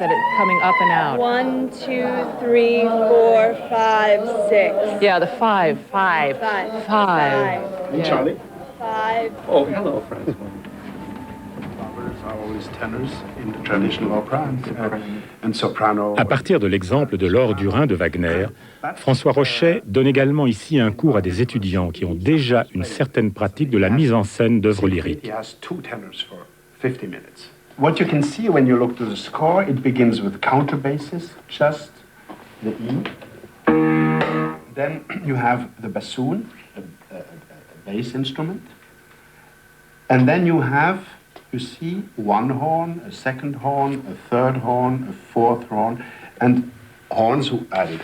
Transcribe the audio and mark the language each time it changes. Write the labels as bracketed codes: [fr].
[en] And it's coming up and out. 1, 2, 3, 4, 5, 6. Yeah, the 5. 5. And Charlie? 5. Oh, hello, Francois. Are always tenors in the traditional opera and soprano. [fr] À partir de l'exemple de l'Or du Rhin de Wagner, François Rochet donne également ici un cours à des étudiants qui ont déjà une certaine pratique de la mise en scène d'œuvres lyriques. [en] He has 2 tenors for 50 minutes. What you can see when you look to the score, it begins with counterbasses, just the E. Then you have the bassoon, a bass instrument. And then you have, you see, one horn, a second horn, a third horn, a fourth horn, and horns who added.